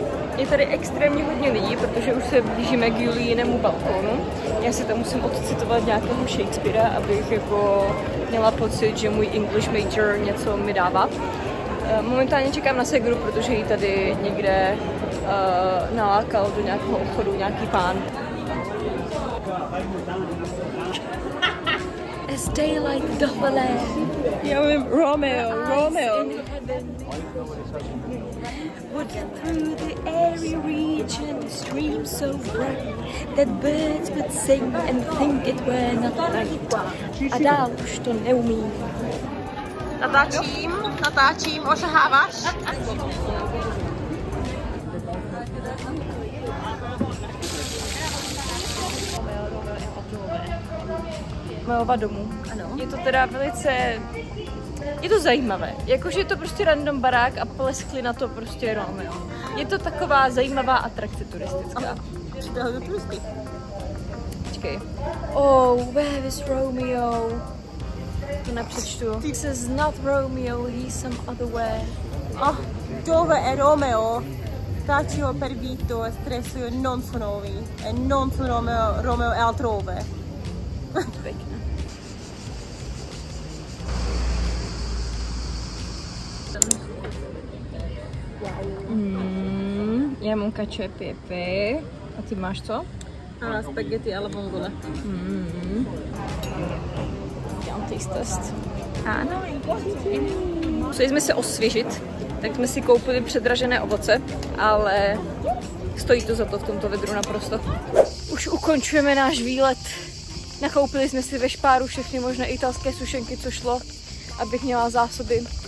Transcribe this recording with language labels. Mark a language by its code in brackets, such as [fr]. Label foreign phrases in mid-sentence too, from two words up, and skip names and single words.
[cs] Je tady extrémně hodně lidí, protože už se blížíme k Julijinému balkónu. Já si tam musím odcitovat nějakého Shakespearea, abych jako měla pocit, že můj [en] English major [cs] něco mi dává. Momentálně čekám na segru, protože ji tady někde nalákal do nějakého obchodu nějaký pán. [en] As daylight doth the land. [cs] Já vím, Romeo. [en] Would through the airy region stream so bright that birds would sing and think it were not night. [cs] A dál už to neumím. Natáčím, osaháváš? Romeo domů. Ano. Je to teda velice... Je to zajímavé, jakože je to prostě random barák a pleskli na to prostě Romeo. Je to taková zajímavá atrakce turistická. Přijde do turisty. Počkej. [en] Oh, where is Romeo? [cs] To nepřečtu. [en] This is not Romeo, he's some other way. [it] Dove è Romeo? Taccio per Vito e stresso non sono vi. E non sono Romeo è altrove. [cs] Pěkné. Já mám [it] cacio e pepe. [cs] A ty máš co? [it] A spaghetti alla vongole. [cs] Dělám [en] taste test. [cs] Ano. Museli jsme se osvěžit, tak jsme si koupili předražené ovoce, ale stojí to za to v tomto vedru naprosto. Už ukončujeme náš výlet. Nakoupili jsme si ve Špáru všechny možné italské sušenky, co šlo, abych měla zásoby.